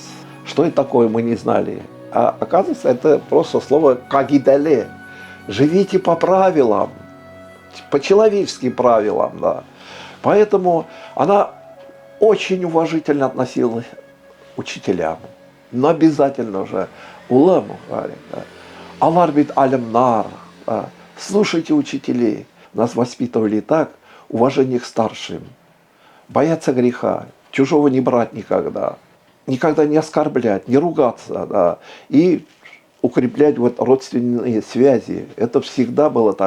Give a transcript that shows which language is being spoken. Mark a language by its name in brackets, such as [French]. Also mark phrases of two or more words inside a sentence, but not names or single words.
[Russian] Что это такое, мы не знали. А оказывается, это просто слово «кагидале». Живите по правилам, по человеческим правилам. Да. Поэтому она очень уважительно относилась к учителям. Но обязательно же улам говорит. [Tatar] Да. Алар бит алимнар. Да. [Russian] Слушайте учителей. Нас воспитывали так, уважение к старшим, бояться греха, чужого не брать никогда не оскорблять, не ругаться, да, и укреплять вот родственные связи. Это всегда было так.